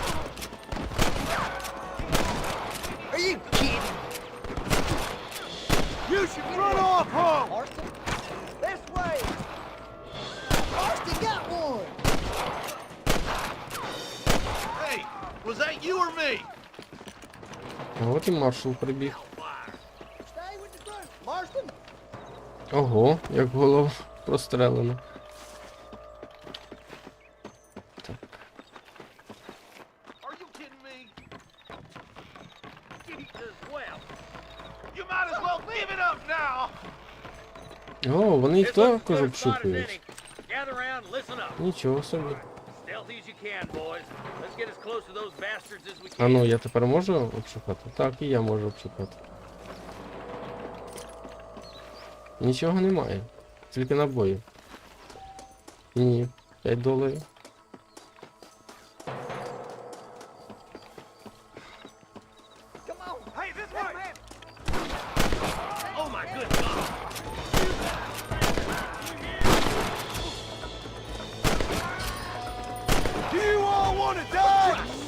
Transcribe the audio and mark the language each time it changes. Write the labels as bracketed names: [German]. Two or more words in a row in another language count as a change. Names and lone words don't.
[English] Are you kidding? You should run off home! Marston? This way! Marston got one! Hey, was that you or me? [Ukrainian] А от і маршал прибіг. [English] Stay with the group, Marston! [Ukrainian] Ого, як голова прострелена. Так. [English] Are you kidding me? You might as well give it up now! [Ukrainian] О, вони їх також обшукують. [English] Gather around, listen up. [Ukrainian] Нічого собі. [English] Stealthy as you can, boys. Let's get as close to those bastards as we [Ukrainian] А [English] can. [Ukrainian] ну, я тепер можу обшукати? Так, і я можу обшукати. Нічого немає. Тільки набої. Ні, $5. [English] Come on! Hey, this way! Oh my good God! Do you all want to die?